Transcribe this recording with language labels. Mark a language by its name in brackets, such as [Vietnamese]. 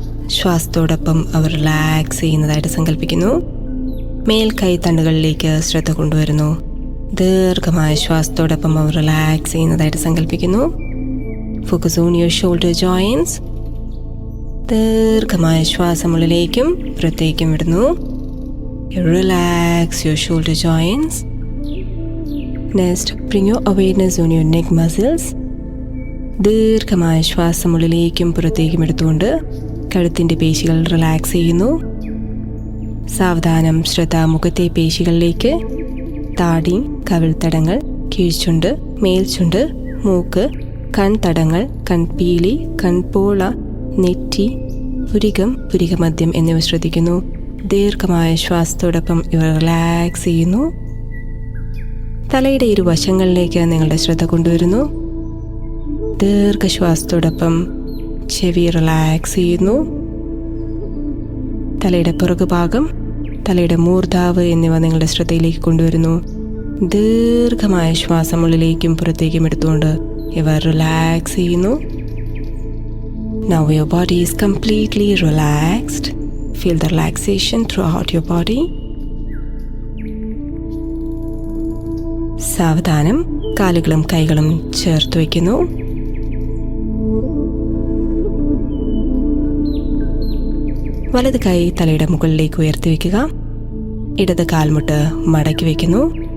[Malayalam] ശ്വാസത്തോടൊപ്പം അവർ relax ചെയ്യുന്നതായിട്ട് സങ്കല്പിക്കുന്നു. മേൽക്കൈ തണ്ടുകളിലേക്ക് ശ്രദ്ധ കൊണ്ടുവരുന്നു. ദീർഘമായ ശ്വാസത്തോടൊപ്പം അവർ റിലാക്സ് ചെയ്യുന്നതായിട്ട് സങ്കല്പിക്കുന്നു. [English] Focus on your shoulder joints. [Malayalam] ദീർഘമായ ശ്വാസം ഉള്ളിലേക്കും പുറത്തേക്കും വിടുന്നു. [English] Relax your shoulder joints. Next, bring your awareness on your neck muscles. [Malayalam] ദീർഘമായ ശ്വാസം ഉള്ളിലേക്കും പുറത്തേക്കും എടുത്തുകൊണ്ട് കഴുത്തിൻ്റെ പേശികൾ റിലാക്സ് ചെയ്യുന്നു. സാവധാനം ശ്രദ്ധ മുഖത്തെ പേശികളിലേക്ക്. താടി, കവിൾത്തടങ്ങൾ, കീഴ്ചുണ്ട്, മേൽചുണ്ട്, മൂക്ക്, കൺതടങ്ങൾ, കൺപീലി, കൺപോള, നെറ്റി, പുരികം, പുരികമദ്യം എന്നിവ ശ്രദ്ധിക്കുന്നു. ദീർഘമായ ശ്വാസത്തോടൊപ്പം ഇവ റിലാക്സ് ചെയ്യുന്നു. തലയുടെ ഇരുവശങ്ങളിലേക്ക് നിങ്ങളുടെ ശ്രദ്ധ കൊണ്ടുവരുന്നു. ദീർഘശ്വാസത്തോടൊപ്പം ചെവി റിലാക്സ് ചെയ്യുന്നു. തലയുടെ പുറകുഭാഗം, തലയുടെ മൂർധാവ് എന്നിവ നിങ്ങളുടെ ശ്രദ്ധയിലേക്ക് കൊണ്ടുവരുന്നു. ദീർഘമായ ശ്വാസം ഉള്ളിലേക്കും പുറത്തേക്കും എടുത്തുകൊണ്ട് ഇവ റിലാക്സ് ചെയ്യുന്നു. [English] Now your body is completely relaxed. Feel the relaxation throughout your body. [Malayalam] സാവധാനം കാലുകളും കൈകളും ചേർത്ത് വയ്ക്കുന്നു. വലത് കൈ തലയുടെ മുകളിലേക്ക് ഉയർത്തി വയ്ക്കുക. ഇടത് കാൽമുട്ട് മടക്കി വയ്ക്കുന്നു.